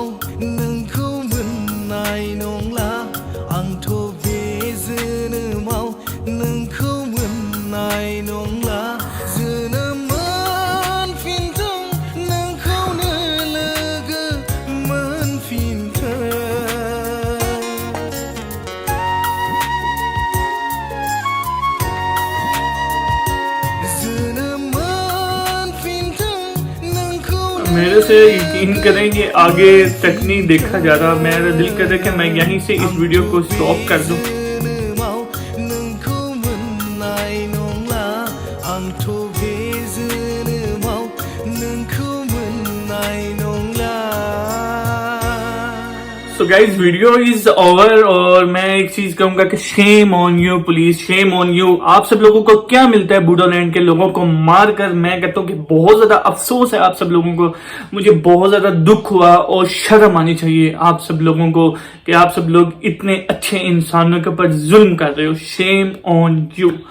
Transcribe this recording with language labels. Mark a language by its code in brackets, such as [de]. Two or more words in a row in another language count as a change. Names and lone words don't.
[brx] नोंखौ मोननाय नंला आंथ' बे जोनोमाव नोंखौ मोननाय नंला जोनोम मोनफिनथों नोंखौनो लोगो मोनफिनथों जोनोम मोनफिनथों नोंखौनो [hi] मेरे से यकीन करें कि आगे तक नहीं देखा जा रहा। मेरा दिल कर रहा है कि मैं यहीं से इस वीडियो को स्टॉप कर दूं। [brx] जोनोमाव नोंखौ मोननाय नंला आंथ' बे जोनोमाव नोंखौ मोननाय नंला [en] So guys video is over [hi] और मैं एक चीज कहूंगा कि [en] shame on you, please shame on you. [hi] आप सब लोगों को क्या मिलता है बूडोलैंड के लोगों को मारकर? मैं कहता हूँ कि बहुत ज्यादा अफसोस है आप सब लोगों को। मुझे बहुत ज्यादा दुख हुआ और शर्म आनी चाहिए आप सब लोगों को कि आप सब लोग इतने अच्छे इंसानों के ऊपर जुल्म कर रहे हो। [en] Shame on you.